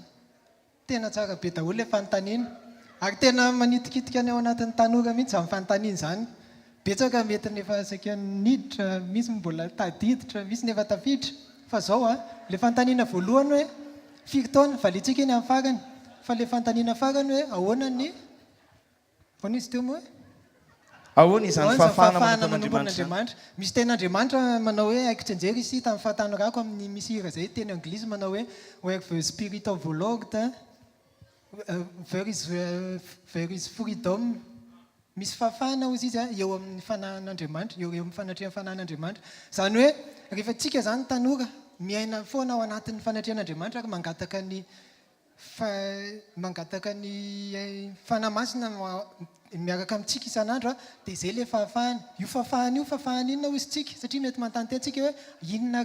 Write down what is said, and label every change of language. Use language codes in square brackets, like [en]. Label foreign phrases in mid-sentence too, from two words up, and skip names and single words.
[mg] tena tsara be daholo ilay fanontaniana ary tena manitikitika ny ao anatin'ny tanora mihitsy zany fanontaniana zany betsaka mety nefa saika niditra misy mbola tadiditra misy nefa tafiditra fa zao ilay fanontaniana voalohany hoe firy taona valitsika eny amin'ny farany fa ilay fanontaniana farany hoe ahoana ny vao izy teo moa ahoana izany fahafahana manompo an'Andriamanitra misy tena Andriamanitra manao hoe haiko tsy anjery isy tamin'ny fahatanorako amin'ny misy hira zay teny anglisy manao hoe [en] where the spirit of the Lord there is freedom. [mg] Misy fahafahana ozy izy eo amin'ny fanahin'Andriamanitra eo amin'ny fanatrihan'ny fanahin'Andriamanitra zany hoe rehefa tsika zany tanora miaina foana ao anatin'ny fanatrihan'Andriamanitra ary mangataka ny fanamasina miaraka amintsika isan'andro dia izay ilay fahafahana io fahafahana inona ozy tsika satria mety mantany tentsika hoe inona